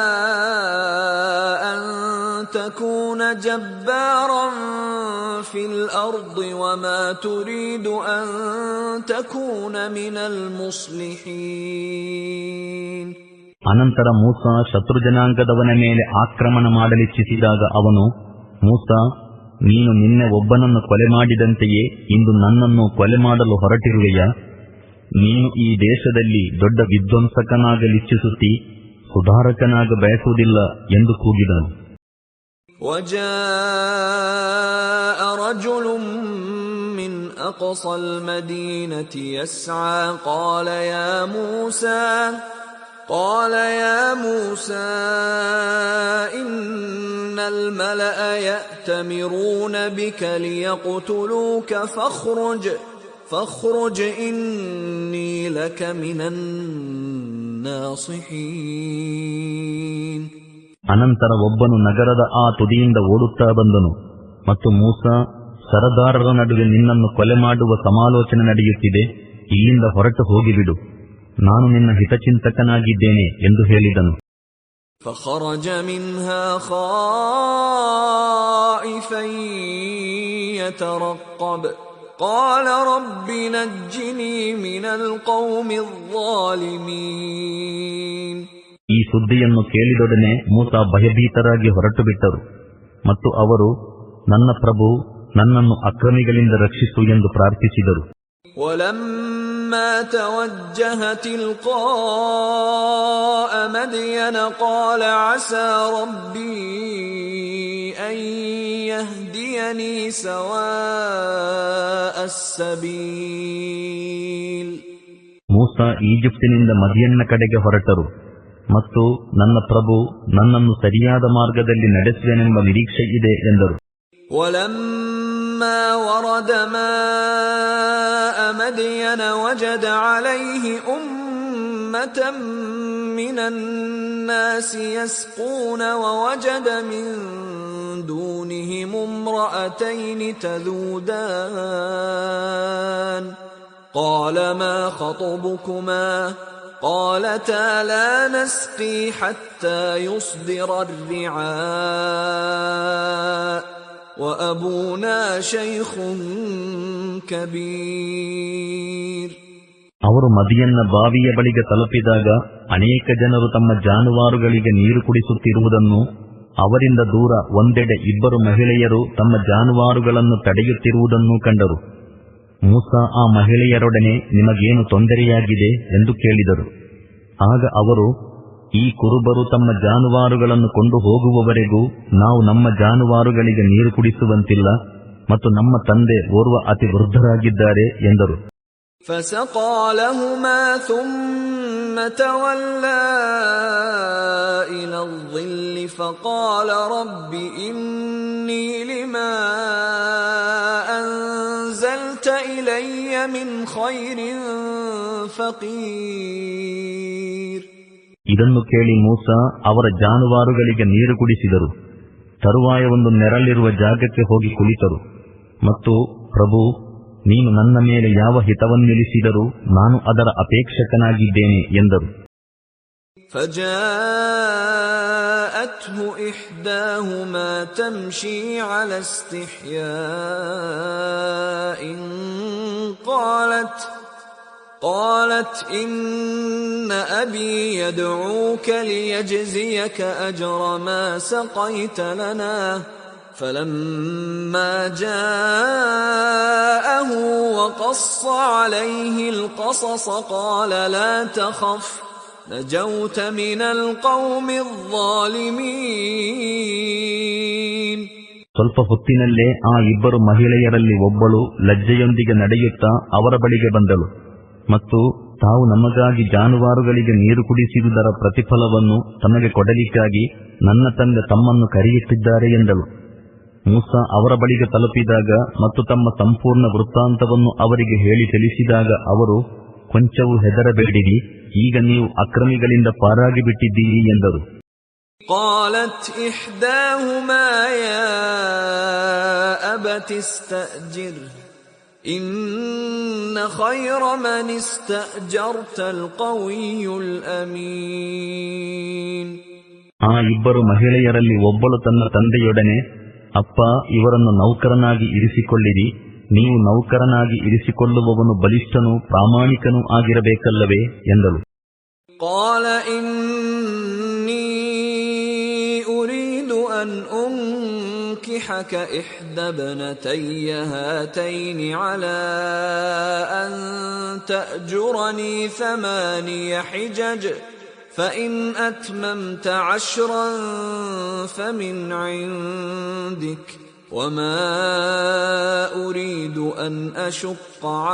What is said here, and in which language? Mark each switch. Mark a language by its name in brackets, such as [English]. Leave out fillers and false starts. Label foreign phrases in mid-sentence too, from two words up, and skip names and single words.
[Arabic] أن تكون جبارا في الأرض وما تريد أن تكون من المصلحين. [Kannada] ಅನಂತರ ಮೂಸಾ ಶತ್ರುಜನಾಂಗದವನ ಮೇಲೆ ಆಕ್ರಮಣ ಮಾಡಲಿಚ್ಛಿಸಿದಾಗ ಅವನು, ಮೂಸಾ, ನೀನು ನಿನ್ನೆ ಒಬ್ಬನನ್ನು ಕೊಲೆ ಮಾಡಿದಂತೆಯೇ ಇಂದು ನನ್ನನ್ನು ಕೊಲೆ ಮಾಡಲು ಹೊರಟಿರುವೆಯಾ? ನೀನು ಈ ದೇಶದಲ್ಲಿ ದೊಡ್ಡ ವಿಧ್ವಂಸಕನಾಗಲಿಚ್ಛಿಸುತ್ತಿ, ಸುಧಾರಕನಾಗ ಬಯಸುವುದಿಲ್ಲ ಎಂದು ಕೂಗಿದನು. [Arabic] وجاء رجل من أقصى المدينة يسعى قال يا موسى إن الملأ يأتمرون بك ليقتلوك فاخرج إني لك من الناصحين. [Kannada] ಅನಂತರ ಒಬ್ಬನು ನಗರದ ಆ ತುದಿಯಿಂದ ಓಡುತ್ತಾ ಬಂದನು ಮತ್ತು ಮೂಸಾ, ಸರದಾರರ ನಡುವೆ ನಿನ್ನನ್ನು ಕೊಲೆ ಮಾಡುವ ಸಮಾಲೋಚನೆ ನಡೆಯುತ್ತಿದೆ, ಇಲ್ಲಿಂದ ಹೊರಟು ಹೋಗಿಬಿಡು, ನಾನು ನಿನ್ನ ಹಿತಚಿಂತಕನಾಗಿದ್ದೇನೆ ಎಂದು ಹೇಳಿದನು. [Arabic] فخرج منها خائفا يترقب قال رب نجني من القوم الظالمين. [Kannada] ಈ ಸುದ್ದಿಯನ್ನು ಕೇಳಿದೊಡನೆ ಮೂಸಾ ಭಯಭೀತರಾಗಿ ಹೊರಟು ಬಿಟ್ಟರು ಮತ್ತು ಅವರು, ನನ್ನ ಪ್ರಭು, ನನ್ನನ್ನು ಅಕ್ರಮಿಗಳಿಂದ ರಕ್ಷಿಸು ಎಂದು ಪ್ರಾರ್ಥಿಸಿದರು. [Arabic] ولما توجه تلقاء مدين قال عسى ربي أن يهديني سواء السبيل. [Kannada] ಮೂಸಾ ಈಜಿಪ್ಟಿನಿಂದ ಮದಿಯನ್ನ ಕಡೆಗೆ ಹೊರಟರು ಮತ್ತು ನನ್ನ ಪ್ರಭು ನನ್ನನ್ನು ಸರಿಯಾದ ಮಾರ್ಗದಲ್ಲಿ ನಡೆಸುವೆನೆಂಬ ನಿರೀಕ್ಷೆ ಇದೆ ಎಂದರು. [Arabic] ولما ورد ماء مدين وجد عليه أمة من الناس يسقون ووجد من دونهم امرأتين تذودان قال ما خطبكما قالتا لا نسقي حتى يصدر الرعاء وأبونا شيخ كبير. [Kannada] ಅವರು ಮದಿಯನ್ನ ಬಾವಿಯ ಬಳಿಗೆ ತಲುಪಿದಾಗ ಅನೇಕ ಜನರು ತಮ್ಮ ಜಾನುವಾರುಗಳಿಗೆ ನೀರು ಕುಡಿಸುತ್ತಿರುವುದನ್ನು, ಅವರಿಂದ ದೂರ ಒಂದೆಡೆ ಇಬ್ಬರು ಮಹಿಳೆಯರು ತಮ್ಮ ಜಾನುವಾರುಗಳನ್ನು ತಡೆಯುತ್ತಿರುವುದನ್ನು ಕಂಡರು. ಮೂಸಾ ಆ ಮಹಿಳೆಯರೊಡನೆ ನಿಮಗೇನು ತೊಂದರೆಯಾಗಿದೆ ಎಂದು ಕೇಳಿದರು. ಆಗ ಅವರು, ಈ ಕುರುಬರು ತಮ್ಮ ಜಾನುವಾರುಗಳನ್ನು ಕೊಂಡು ಹೋಗುವವರೆಗೂ ನಾವು ನಮ್ಮ ಜಾನುವಾರುಗಳಿಗೆ ನೀರು ಕುಡಿಸುವಂತಿಲ್ಲ ಮತ್ತು ನಮ್ಮ ತಂದೆ ಓರ್ವ ಅತಿ ವೃದ್ಧರಾಗಿದ್ದಾರೆ ಎಂದರು. [Arabic] فسقى لهما ثم تولى إلى الظل فقال رب إني لما أنزلت إلي من خير فقير. [Kannada] ಇದನ್ನು ಕೇಳಿ ಮೂಸಾ ಅವರ ಜಾನುವಾರುಗಳಿಗೆ ನೀರು ಕುಡಿಸಿದರು. ತರುವಾಯ ಒಂದು ನೆರಳಿರುವ ಜಾಗಕ್ಕೆ ಹೋಗಿ ಕುಳಿತರು ಮತ್ತು ಪ್ರಭು, ನೀನು ನನ್ನ ಮೇಲೆ ಯಾವ ಹಿತವನ್ನಿಳಿಸಿದರೂ ನಾನು ಅದರ ಅಪೇಕ್ಷಕನಾಗಿದ್ದೇನೆ ಎಂದರು. [Arabic] فجاءته إحداهما تمشي على استحياء قالت إن أبي يدعوك ليجزيك أجر ما سقيت لنا فلما جاءه وقص عليه القصص قال لا تخف نجوت من القوم الظالمين. [Kannada] ಸ್ವಲ್ಪ ಹೊತ್ತಿನಲ್ಲೇ ಆ ಇಬ್ಬರು ಮಹಿಳೆಯರಲ್ಲಿ ಒಬ್ಬಳು ಲಜ್ಜೆಯೊಂದಿಗೆ ನಡೆಯುತ್ತಾ ಅವರ ಬಳಿಗೆ ಬಂದಳು ಮತ್ತು ತಾವು ನಮಗಾಗಿ ಜಾನುವಾರುಗಳಿಗೆ ನೀರು ಕುಡಿಸಿರುವುದರ ಪ್ರತಿಫಲವನ್ನು ತಮಗೆ ಕೊಡಲಿಕ್ಕಾಗಿ ನನ್ನ ತಂದೆ ತಮ್ಮನ್ನು ಕರೆಯುತ್ತಿದ್ದಾರೆ ಎಂದಳು. ಮೂಸಾ ಅವರ ಬಳಿಗೆ ತಲುಪಿದಾಗ ಮತ್ತು ತಮ್ಮ ಸಂಪೂರ್ಣ ವೃತ್ತಾಂತವನ್ನು ಅವರಿಗೆ ಹೇಳಿ ತಿಳಿಸಿದಾಗ ಅವರು, ಕೊಂಚವೂ ಹೆದರಬೇಡಿರಿ, ಈಗ ನೀವು ಅಕ್ರಮಿಗಳಿಂದ ಪಾರಾಗಿ ಬಿಟ್ಟಿದ್ದೀರಿ ಎಂದರು. [Arabic] قالت إحداهما يا أبت استأجره إن خير من استأجرت القوي الأمين. [Kannada] ಆ ಇಬ್ಬರು ಮಹಿಳೆಯರಲ್ಲಿ ಒಬ್ಬಳು ತನ್ನ ತಂದೆಯೊಡನೆ, ಅಪ್ಪ, ಇವರನ್ನು ನೌಕರನಾಗಿ ಇರಿಸಿಕೊಳ್ಳಿರಿ, ನೀವು ನೌಕರನಾಗಿ ಇರಿಸಿಕೊಳ್ಳುವವನು ಬಲಿಷ್ಠನೂ ಪ್ರಾಮಾಣಿಕನೂ ಆಗಿರಬೇಕಲ್ಲವೇ ಎಂದಳು. [Arabic] قال إني أريد أن أنكحك إحدى ابنتي هاتين على أن تأجرني 8 حجج فإن أتممت 10 فمن عندك وما أريد أن أشق